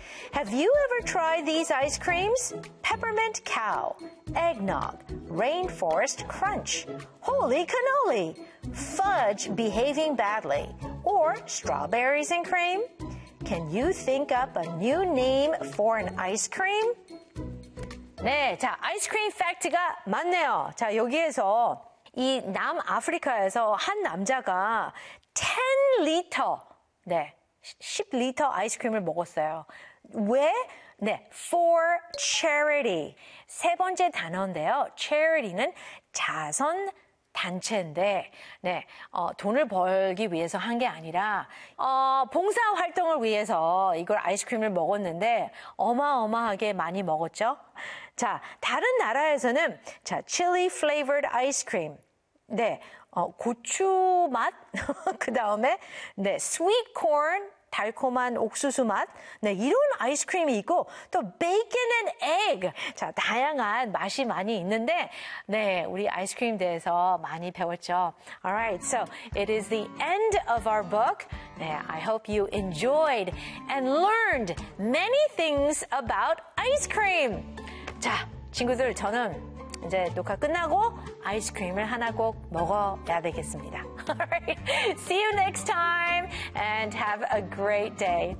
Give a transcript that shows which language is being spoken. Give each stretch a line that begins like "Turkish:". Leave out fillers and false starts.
English: Have you ever tried these ice creams? Peppermint cow, eggnog, rainforest crunch, holy cannoli, fudge behaving badly, or strawberries and cream? Can you think up a new name for an ice cream?
Korean: 네, 자, 아이스크림 팩트가 맞네요. 자, 여기에서 이 남아프리카에서 한 남자가 10리터, 네, 10리터 아이스크림을 먹었어요. 왜? 네,
English: for charity.
Korean: 세 번째 단어인데요. charity는 자선 단체인데, 네, 돈을 벌기 위해서 한 게 아니라, 봉사 활동을 위해서 이걸 아이스크림을 먹었는데, 어마어마하게 많이 먹었죠? 자, 다른 나라에서는, 자,
English: chili flavored ice cream.
Korean: 네, 고추 맛. 그 다음에, 네,
English: sweet corn.
Korean: 달콤한 옥수수 맛. 네, 이런 아이스크림이 있고, 또
English: bacon and egg.
Korean: 자, 다양한 맛이 많이 있는데, 네, 우리 아이스크림 대해서 많이 배웠죠.
English: Alright, so it is the end of our book.
Korean: 네,
English: I hope you enjoyed and learned many things about ice cream.
Korean: 자, 친구들, 저는 이제 녹화 끝나고 아이스크림을 하나 꼭 먹어야 되겠습니다.
English: Alright, see you next time and have a great day.